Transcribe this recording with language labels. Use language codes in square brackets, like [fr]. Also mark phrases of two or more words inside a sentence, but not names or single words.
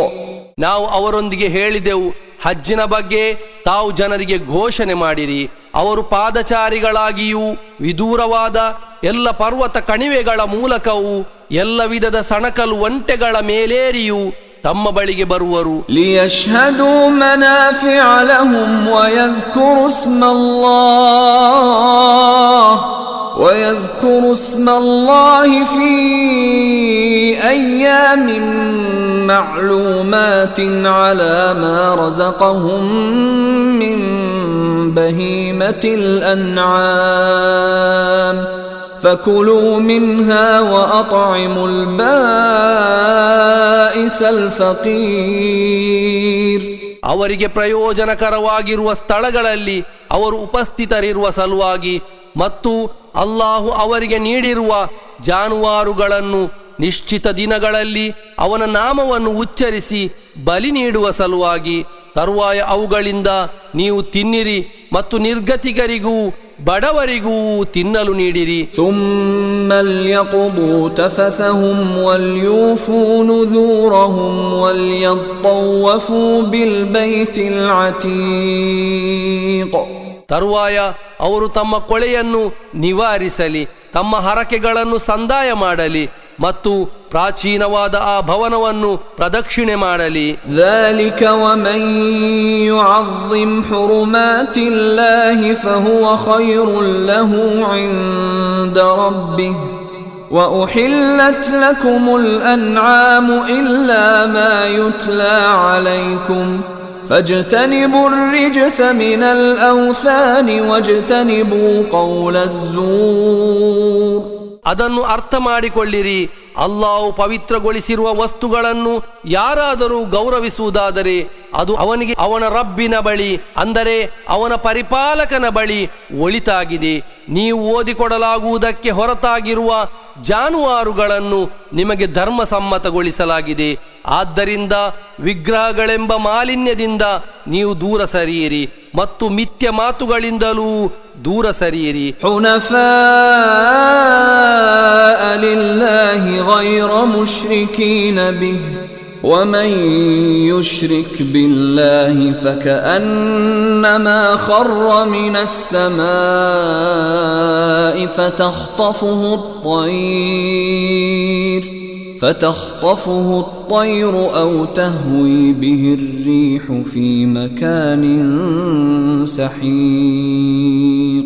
[kn] ನಾವು ಅವರೊಂದಿಗೆ ಹೇಳಿದೆವು, ಹಜ್ಜಿನ ಬಗ್ಗೆ ತಾವು ಜನರಿಗೆ ಘೋಷಣೆ ಮಾಡಿರಿ. ಅವರು ಪಾದಚಾರಿಗಳಾಗಿಯೂ ವಿದೂರವಾದ ಎಲ್ಲ ಪರ್ವತ ಕಣಿವೆಗಳ ಮೂಲಕವೂ ಎಲ್ಲ ವಿಧದ ಸಣಕಲು ಒಂಟೆಗಳ ಮೇಲೇರಿಯೂ ತಮ್ಮ ಬಳಿಗೆ ಬರುವರು. [ar] ليشهدوا منافع لهم ويذكروا اسم الله في أيام معلومات على ما رزقهم من بهيمة الأنعام فكلوا منها وأطعموا البائس بائس الفقير [kn] ಅವರಿಗೆ ಪ್ರಯೋಜನಕರವಾಗಿರುವ ಸ್ಥಳಗಳಲ್ಲಿ ಅವರು ಉಪಸ್ಥಿತರಿರುವ ಸಲುವಾಗಿ ಮತ್ತು ಅಲ್ಲಾಹು ಅವರಿಗೆ ನೀಡಿರುವ ಜಾನುವಾರುಗಳನ್ನು ನಿಶ್ಚಿತ ದಿನಗಳಲ್ಲಿ ಅವನ ನಾಮವನ್ನು ಉಚ್ಚರಿಸಿ ಬಲಿ ನೀಡುವ ಸಲುವಾಗಿ ತರುವಾಯ ಅವುಗಳಿಂದ ನೀವು ತಿನ್ನಿರಿ ಮತ್ತು ನಿರ್ಗತಿಕರಿಗೂ ಬಡವರಿಗೂ ತಿನ್ನಲು ನೀಡಿರಿ. [ar] ثم ليقضوا تفثهم وليوفوا نذورهم وليطوفوا بالبيت العتيق. [kn] ತರುವಾಯ ಅವರು ತಮ್ಮ ಕೊಳೆಯನ್ನು ನಿವಾರಿಸಲಿ, ತಮ್ಮ ಹರಕೆಗಳನ್ನು ಸಂದಾಯ ಮಾಡಲಿ ಮತ್ತು ಪ್ರಾಚೀನವಾದ ಆ ಭವನವನ್ನು ಪ್ರದಕ್ಷಿಣೆ ಮಾಡಲಿ. [ar] ذلك ومن يعظم حرمات الله فهو خير له عند ربه وأحلت لكم الأنعام إلا ما يتلى عليكم فاجتنبوا الرجس من الأوثان واجتنبوا قول الزور. [kn] ಅದನ್ನು ಅರ್ಥ ಮಾಡಿಕೊಳ್ಳಿರಿ, ಅಲ್ಲಾಹು ಪವಿತ್ರಗೊಳಿಸಿರುವ ವಸ್ತುಗಳನ್ನು ಯಾರಾದರೂ ಗೌರವಿಸುವುದಾದರೆ ಅದು ಅವನಿಗೆ ಅವನ ರಬ್ಬಿನ ಬಳಿ, ಅಂದರೆ ಅವನ ಪರಿಪಾಲಕನ ಬಳಿ ಒಳಿತಾಗಿದೆ. ನೀವು ಓದಿಕೊಡಲಾಗುವುದಕ್ಕೆ ಹೊರತಾಗಿರುವ ಜಾನುವಾರುಗಳನ್ನು ನಿಮಗೆ ಧರ್ಮಸಮ್ಮತಗೊಳಿಸಲಾಗಿದೆ. ಆದ್ದರಿಂದ ವಿಗ್ರಹಗಳೆಂಬ ಮಾಲಿನ್ಯದಿಂದ ನೀವು ದೂರ ಸರಿಯಿರಿ ಮತ್ತು ಮಿಥ್ಯ ಮಾತುಗಳಿಂದಲೂ ದೂರ ಸರಿಯಿರಿ. [ar] حنفاء لله غير مشركين به ومن يشرك بالله فكأنما خر من السماء فتخطفه الطير أو تهوي به الريح في مكان سحيق.